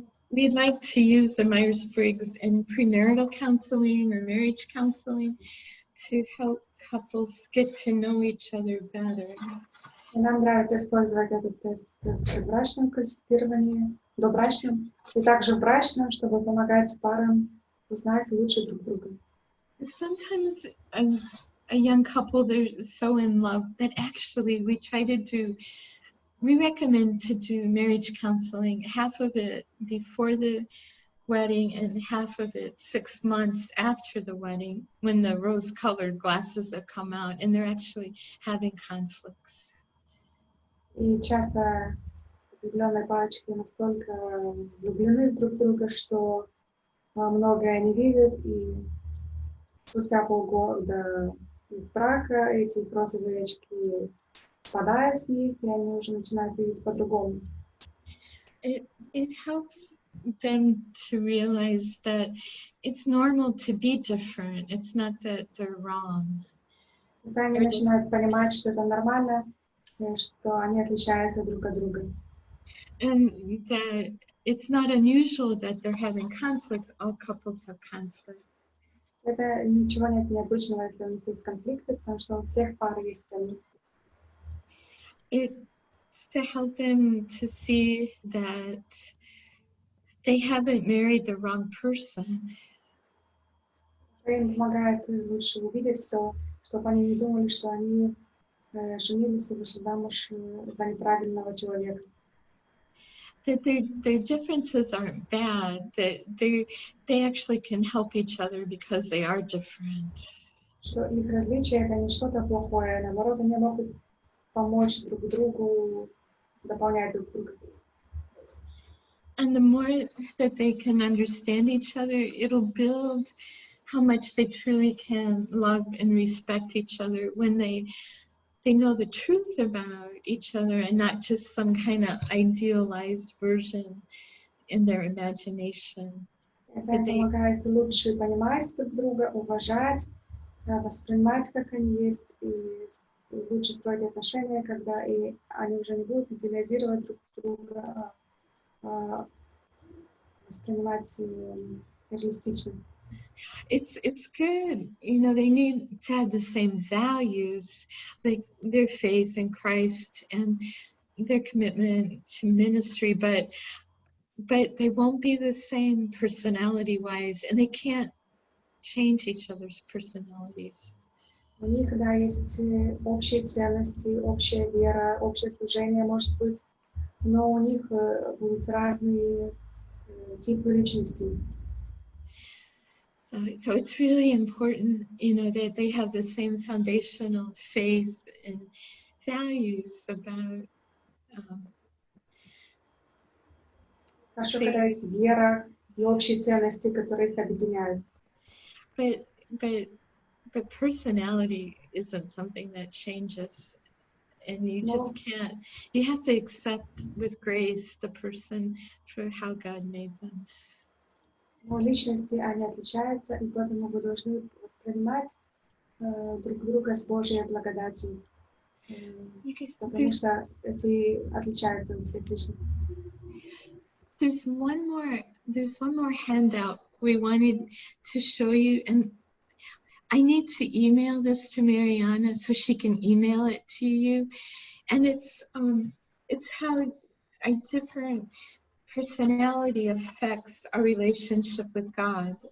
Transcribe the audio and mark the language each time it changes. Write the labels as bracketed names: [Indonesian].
[English] We'd like to use the Myers-Briggs in premarital counseling or marriage counseling to help couples get to know each other better. [Russian] И нам нравится использовать этот тест в брачном консультировании, добрачном, и также в брачном, чтобы помогать парам узнать лучше друг друга. [English] Sometimes a young couple, they're so in love that actually we recommend to do marriage counseling, half of it before the wedding and half of it 6 months after the wedding, when the rose-colored glasses have come out and they're actually having conflicts. [Russian] И часто влюбленные парочки настолько влюблены друг в друга, что многое не видят, и спустя полгода брака эти розовые очки спадают с них, и они уже начинают видеть по-другому. [English] It helps them to realize that it's normal to be different. It's not that they're wrong. [Russian] Когда они начинают понимать, что это нормально, что они отличаются друг от друга. [English] And that it's not unusual that they're having conflict. All couples have conflict. [Russian] Это ничего нет необычного, если у них есть конфликты, потому что у всех пар есть они. [English] It's to help them to see that they haven't married the wrong person. [Russian] Им помогает лучше увидеть все, чтобы они не думали, что они женились и вышли замуж за неправильного человека. [English] That their differences aren't bad, that they actually can help each other because they are different. [Russian] Что их различия — это не что-то плохое, наоборот, они могут помочь друг другу, дополнять друг друга. [English] And the more that they can understand each other, it'll build how much they truly can love and respect each other when they know the truth about each other and not just some kind of idealized version in their imagination. [Russian] Это им помогает лучше понимать друг друга, уважать, воспринимать, как они есть, и лучше строить отношения, когда и они уже не будут идеализировать друг друга, воспринимать реалистично. [English] It's good, they need to have the same values, like their faith in Christ and their commitment to ministry, but they won't be the same personality-wise, and they can't change each other's personalities. [Russian] У них, да, есть общие ценности, общая вера, общее служение, может быть, но у них будут разные типы личностей. [English] So it's really important, that they have the same foundational faith and values about. [Russian] Хорошо, когда есть вера, и общие ценности, которые их объединяют. [English] But personality isn't something that changes, and you just can't. You have to accept with grace the person for how God made them. [Russian] Но личности, они отличаются, и поэтому вы должны воспринимать друг друга с Божьей благодатью, потому что эти отличаются у всех личностей. [English] There's one more handout we wanted to show you, and I need to email this to Mariana so she can email it to you. And it's how a different personality affects our relationship with God.